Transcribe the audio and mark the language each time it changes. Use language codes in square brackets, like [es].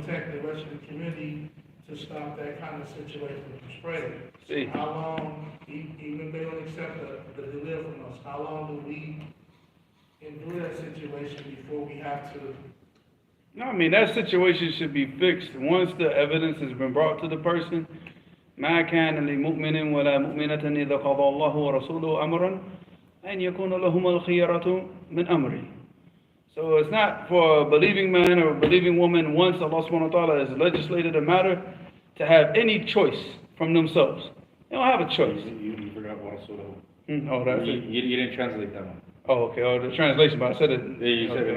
[en] protect the rest of the community to stop that kind of situation from spreading. See. How long, even if they don't accept the deliver from us, how long do we endure that situation before we have to? No, that situation should be fixed once the evidence has been brought to the person. [ar] ما كان لمؤمن ولا مؤمنة إذا قضى الله ورسوله أمرا أن يكون لهم الخيرة من أمره. [en] So it's not for a believing man or a believing woman once Allah subhanahu wa ta'ala has legislated a matter to have any choice from themselves. They don't have a choice. You forgot what Rasulullah. Oh, that's it. You didn't translate that one. Oh, okay, or the translation, but I said it. Yeah, you said it in